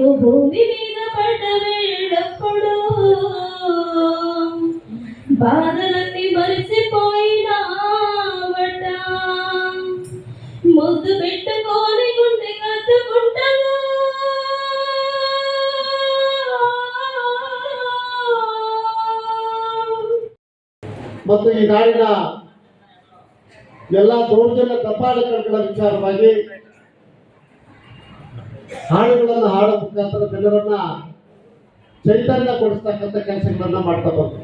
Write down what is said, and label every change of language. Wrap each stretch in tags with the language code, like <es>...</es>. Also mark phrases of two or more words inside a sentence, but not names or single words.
<te>భూమి మీద పడ్డ వేళప్పుడు బాధలన్నీ మరిసిపోయినావట ముద్దు పెట్టుకొని గుండె కట్టుకుంటాను</te> <kn>ಮತ್ತು ಈ ನಾಡಿನ ಎಲ್ಲ ದೌರ್ಜನ್ಯ ದಬ್ಬಾಳಿಕೆಗಳ ವಿಚಾರವಾಗಿ ಹಾಡುಗಳನ್ನು ಹಾಡೋ ಮುಖಾಂತರ ಜನರನ್ನ ಚೈತನ್ಯ ಕೊಡಿಸ್ತಕ್ಕಂಥ ಕೆಲಸಗಳನ್ನ ಮಾಡ್ತಾ ಬಂದ್ರು.</kn>